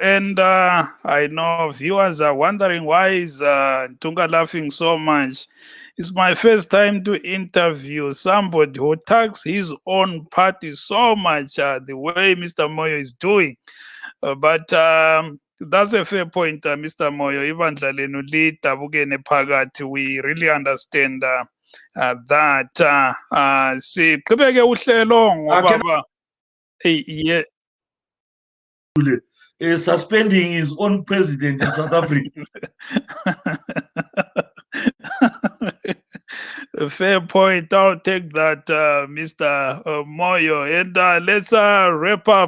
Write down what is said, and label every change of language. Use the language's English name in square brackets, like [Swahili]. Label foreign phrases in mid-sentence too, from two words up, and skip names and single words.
[English] And I know viewers are wondering why is Tunga laughing so much. It's my first time to interview somebody who tags his own party so much the way Mr. Moyo is doing. But that's a fair point, Mr. Moyo. [North Ndebele] Ibandla lenu lidabukene phakathi. [English] We really understand that. [North Ndebele] Siqhubeke uhlelo ngoba yeah. [English] Suspending his own president in South Africa. Fair point. I'll take that, Mr. Moyo. And let's wrap up.